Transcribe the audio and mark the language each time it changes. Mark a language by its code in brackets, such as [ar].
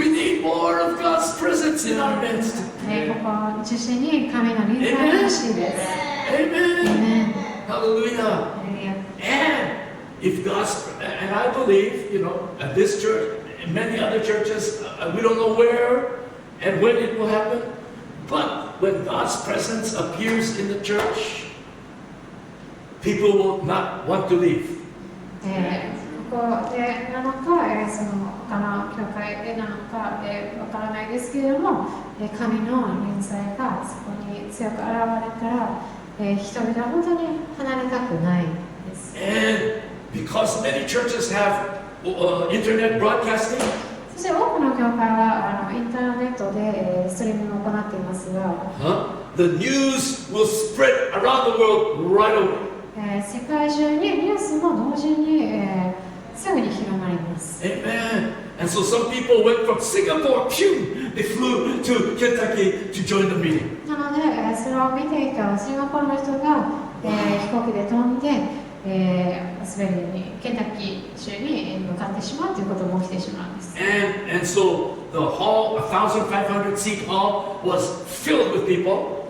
[en] We need more of God's presence in our midst. [ja] ここを中心に神の臨在が欲しいです。 [en] Amen. Hallelujah. And if God's, and I believe, at this church, and many other churches, we don't know where and when it will happen, but when God's presence appears in the church, people will not want to leave. [ja] ここでなのか、その他の教会でなのか、わからないですけれども、神の臨在がそこに強く現れたら、人々は本当に離れたくないです。 [en] And because many churches have internet broadcasting, [ja] そして多くの教会はインターネットでストリーミングを行っていますが、 [en] the news will spread around the world right away. [ja] 世界中にニュースも同時に、すぐに広まります。 [en] Amen. And so some people went from Singapore, phew, they flew to Kentucky to join the meeting. [ja] なので、それを見ていたシンガポールの人が、飛行機で飛んで、アスベリーにケンタッキー州に向かってしまうということも起きてしまうんです。 [en] And so the hall, 1,500 seat hall, was filled with people.